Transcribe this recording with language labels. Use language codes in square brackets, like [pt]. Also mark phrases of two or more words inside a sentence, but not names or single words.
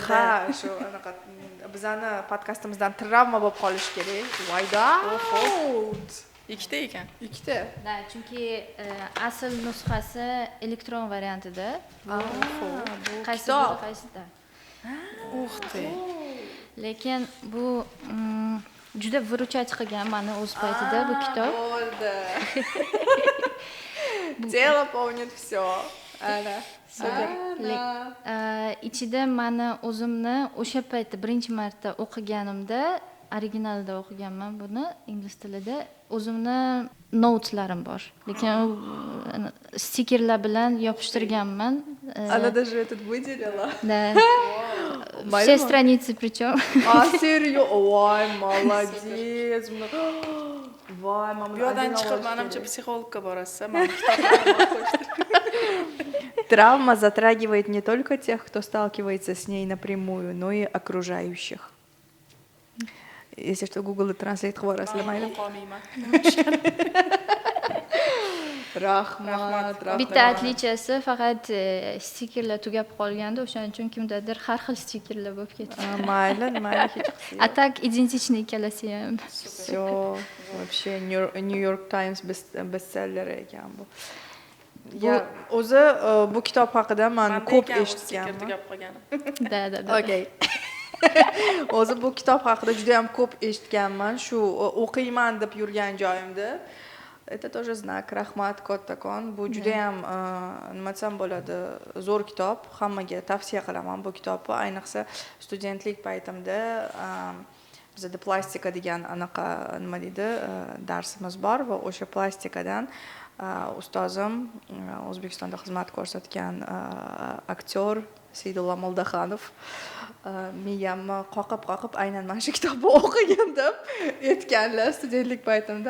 [uz] ha shu anaqa bizani podkastimizdan travma bo'lib qolishi kerak vayda ikkita ekan ikkita da chunki asl nusxasi elektron variantida qaysi qaysida lekin bu juda выручать qilgan mani o'z paytida bu kitob [ru] Дело помнит все. [uz] Ana. super. Ichida mani o'zimni o'sha paytda birinchi marta o'qiganimda originalda o'qiganman buni ingliz tilida o'zimni notlarim bor lekin stikerlar bilan yopishtirganman [ru] Она даже этот выделила. да все страницы причем Серьезно? Ой, молодец. [uz] Voy, mana bu yerdan chiqib menimcha psixologga borasiz [ru] Травма затрагивает не только тех, кто сталкивается с ней напрямую, но и окружающих. Если что, [uz] Google Translate qilib yuborasizlar, mayli. Rahmat. bitta atlichasi faqat stikerlar tugab qolganda o'shaning uchun kimdadir har xil stikerlar bo'lib ketdi Mayli, hech qilsin. [ru] а так идентичный [uz] ikkalasi ham [ru] Все, вообще [uz] New York Times bestselleri ekan bu. Ya, o'zi bu kitob haqida men ko'p eshitganman. tugab qolganim da Okay. O'zi bu kitob haqida juda ham ko'p eshitganman. Shu o'qiyman deb yurgan joyimda. [ru] Это тоже знак. [uz] Rahmat kattakon. Bu juda ham nima desam bo'ladi, zo'r kitob. Hammaga tavsiya qilaman bu kitobni. Ayniqsa studentlik paytimda bizda plastika degan anaqa nima deydi, darsimiz bor va o'sha plastikadan ustozim O'zbekistonda xizmat ko'rsatgan aktyor Seydulla Moldaxonov miyamni qoqib aynan mana shu kitobni o'qigan deb aytganlar studentlik paytimda.